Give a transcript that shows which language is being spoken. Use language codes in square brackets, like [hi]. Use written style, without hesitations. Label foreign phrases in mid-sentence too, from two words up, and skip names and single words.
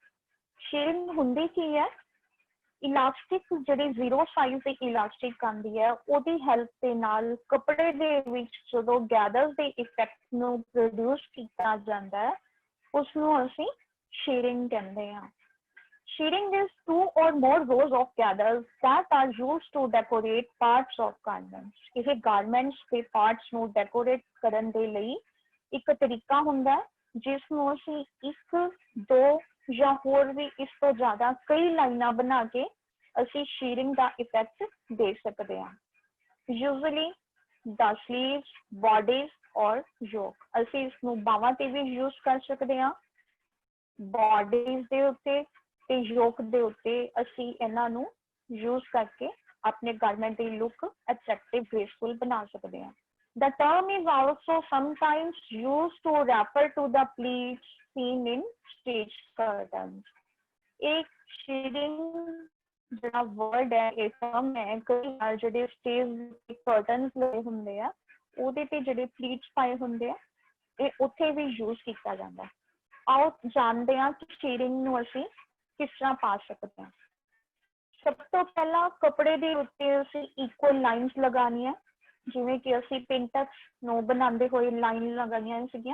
[pa] ਸ਼ੀਰਿੰਗ ਹੁੰਦੀ ਕੀ ਹੈ? ਇਲਾਸਟਿਕ ਜਿਹੜੀ [en] zero size [pa] ਦੀ ਇਲਾਸਟਿਕ ਆਉਂਦੀ ਹੈ ਉਹਦੀ ਹੈਲਪ ਦੇ ਨਾਲ ਕੱਪੜੇ ਦੇ ਵਿੱਚ ਜਦੋਂ ਗੈਦਰਸ ਦੇ ਇਫੈਕਟ ਨੂੰ ਪ੍ਰੋਡਿਊਸ ਕੀਤਾ ਜਾਂਦਾ ਹੈ ਉਸ ਨੂੰ ਅਸੀਂ ਸ਼ੀਰਿੰਗ ਕਹਿੰਦੇ ਹਾਂ। [en] Shearing is two or more rows of gathers that are used to decorate parts of garments। [pa] ਇਹ garments ਦੇ parts ਨੂੰ decorate ਕਰਨ ਦੇ ਲਈ ਇੱਕ ਤਰੀਕਾ ਹੁੰਦਾ ਹੈ ਜਿਸ ਨੂੰ ਅਸੀਂ ਇੱਕ, ਦੋ ਜਾਂ ਹੋਰ ਵੀ ਇਸ ਤੋਂ ਜ਼ਿਆਦਾ ਕਈ ਲਾਈਨਾਂ ਬਣਾ ਕੇ ਅਸੀਂ shearing ਦਾ ਇਫੈਕਟ ਦੇ ਸਕਦੇ ਹਾਂ। [en] Usually the sleeves, bodies or yoke। [pa] ਅਸੀਂ ਇਸ ਨੂੰ ਬਾਹਾਂ ਤੇ ਵੀ ਯੂਜ਼ ਕਰ ਸਕਦੇ ਹਾਂ, bodies ਦੇ ਉੱਤੇ ਤੇ ਯੋਕ ਦੇ ਉੱਤੇ ਅਸੀਂ ਇਹਨਾਂ ਨੂੰ ਯੂਜ਼ ਕਰਕੇ ਆਪਣੇ ਗਾਰਮੈਂਟ ਦੀ [en] look attractive graceful [pa] ਬਣਾ ਸਕਦੇ ਹਾਂ। [en] The term is also sometimes used to refer to the pleats seen in stage curtains। [pa] एक shearing ਜਿਹੜਾ word ਹੈ ਇਹ term ਹੈ ਕਈ ਵਾਰ ਜਿਹੜੇ [en] stage curtains [pa] ਲਏ ਹੁੰਦੇ ਆ ਉਹਦੇ ਤੇ ਜਿਹੜੇ pleats ਪਾਏ ਹੁੰਦੇ ਆ ਇਹ ਉੱਥੇ ਵੀ ਯੂਜ਼ ਕੀਤਾ ਜਾਂਦਾ। ਆਓ ਜਾਣਦੇ ਹਾਂ ਕਿ shearing ਨੂੰ ਅਸੀਂ ਕਿਸ ਤਰ੍ਹਾਂ ਪਾ ਸਕਦੇ ਹਾਂ। ਸਭ ਤੋਂ ਪਹਿਲਾਂ ਕੱਪੜੇ ਦੇ ਉੱਤੇ ਅਸੀਂ [en] equal lines [pa] ਲਗਾਉਣੀਆਂ, ਜਿਵੇਂ ਕਿ ਅਸੀਂ ਪਿੰਟਕਸ ਨੂੰ ਬਣਾਉਂਦੇ ਹੋਏ ਲਾਈਨ ਲਗਾਈਆਂ ਸੀਗੀਆਂ।